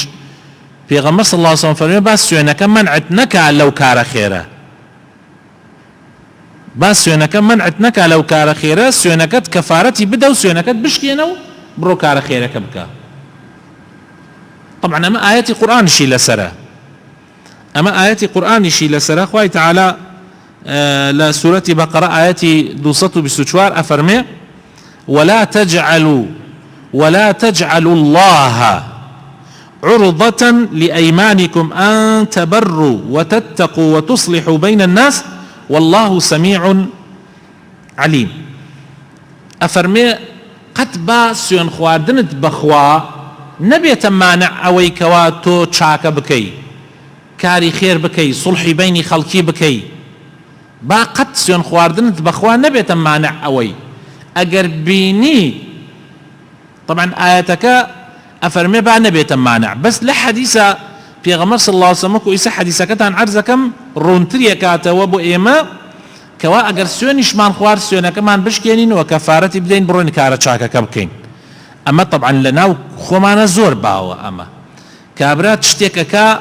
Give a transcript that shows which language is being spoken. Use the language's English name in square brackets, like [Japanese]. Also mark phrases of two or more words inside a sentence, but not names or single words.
[Central Kurdish] پێغەمبەر [Arabic] صلی الله علیه وسلم [Central Kurdish] فەرمووی با سوێنەکە منعت نەکا لەو کارە خێرە، با سوێنەکە منعت نەکا لەو کارە خێرە، سوێنەکەت کەفارەتی بدە و سوێنەکەت بشکێنە و بڕۆ کارە خێرەکە بکە. طبعا ئەمە ئاەتی قورئانیشی لەسەرە، ئەمە ئاەتی قورئانیشی لەسەرە. خوای تعالی لا سورة بقرة آياتي 224 أفرمي [Arabic] ولا تجعلوا الله عرضة لأيمانكم أن تبروا وتتقوا وتصلحوا بين الناس والله سميع علیم [Central Kurdish] ئەفەرمێ قەت با سوێن خواردنت بەخوا نەبێتە مانع ئەوەی کەوا تۆ چاکە بکەی کاری خێر بکەی سڵحی بینی خەڵکی بکەی با قەت سوێن خواردنت بەخوا نەبێتە مانع ئەوەی ئەگەر بینی طبعا ئاەتەکە ئەفەرمێ با نەبێتە مانع بەس لە حەدیثە پێغەمبەر [Arabic] صلی الله عليه وسلم [Central Kurdish] ئیسا حەدیثەکەتان عەرز دەکەم ڕوونتریە کاتەوە بۆ ئێمە کەوا ئەگەر سوێنیشمان خوارد سوێنەکەمان بشکێنین و کەفارەتی بدەین بڕۆین کارە چاکەکە بکەین ئەمە طبعا لەناو خۆمانە زۆر باوە ئەمە کابرا شتێکەکە